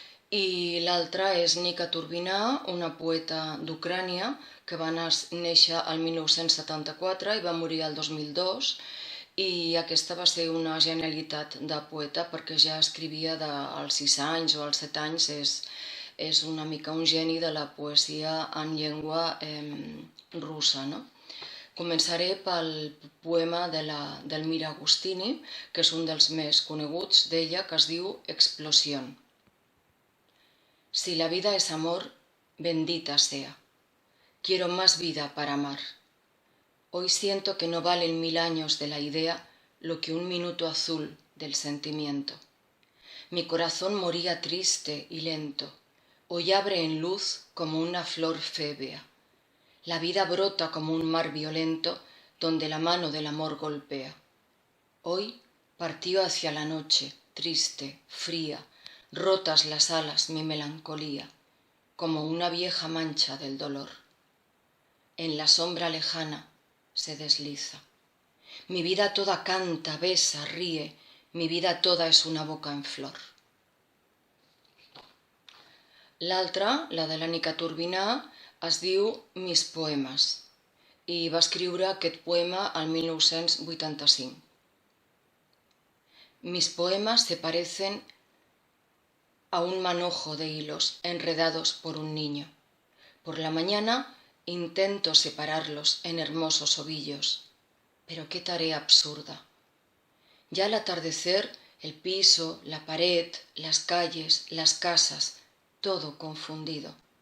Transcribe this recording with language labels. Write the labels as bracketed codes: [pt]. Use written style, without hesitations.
[ca] I l'altra és Nika Turbina, una poeta d'Ucrània que va néixer el 1974 i va morir el 2002 i aquesta va ser una genialitat de poeta perquè ja escrivia als 6 anys o als 7 anys, és una mica un geni de la poesia en llengua russa, no? Començaré pel poema d'Elmira Agostini, que és un dels més coneguts d'ella, que es diu Explosión. [es] Si la vida es amor, bendita sea. Quiero más vida para amar. Hoy siento que no valen 1000 años de la idea lo que un minuto azul del sentimiento. Mi corazón moría triste y lento. Hoy abre en luz como una flor fébea. La vida brota como un mar violento donde la mano del amor golpea. Hoy partió hacia la noche, triste, fría, rotas las alas mi melancolía, como una vieja mancha del dolor. En la sombra lejana se desliza. Mi vida toda canta, besa, ríe, mi vida toda es una boca en flor. [ca] L'altra, la de la Nika Turbina, es diu Mis poemes i va escriure aquest poema el 1985. [es] Mis poemas se parecen a un manojo de hilos enredados por un niño. Por la mañana intento separarlos en hermosos ovillos, pero qué tarea absurda. Ya al atardecer, el piso, la pared, las calles, las casas, todo confundido.